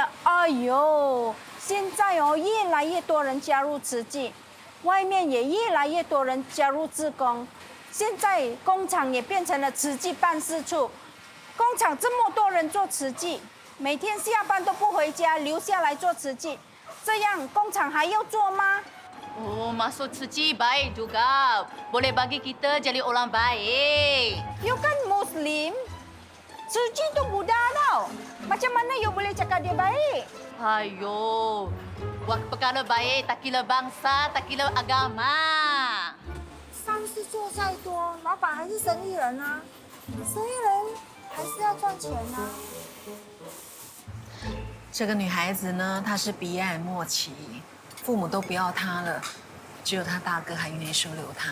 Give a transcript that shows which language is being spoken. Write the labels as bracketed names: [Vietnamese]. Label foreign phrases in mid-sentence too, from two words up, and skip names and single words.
[Chinese] 哎呦，现在哦，越来越多人加入慈济，外面也越来越多人加入志工，现在工厂也变成了慈济办事处。工厂这么多人做慈济，每天下班都不回家，留下来做慈济，这样工厂还要做吗 [Malay] ？Oh, masuk suci baik juga. Boleh bagi kita jadi orang baik. You kan Muslim. Suci tu Buddha tau. Macam mana you boleh cakap dia baik? Ayo, buat perkara baik tak kira bangsa, tak kira agama. [Chinese] 善事做再多，老板还是生意人啊。生意人还是要赚钱啊。这个女孩子呢，她是鼻癌末期。父母都不要她了，只有她大哥还愿意收留她。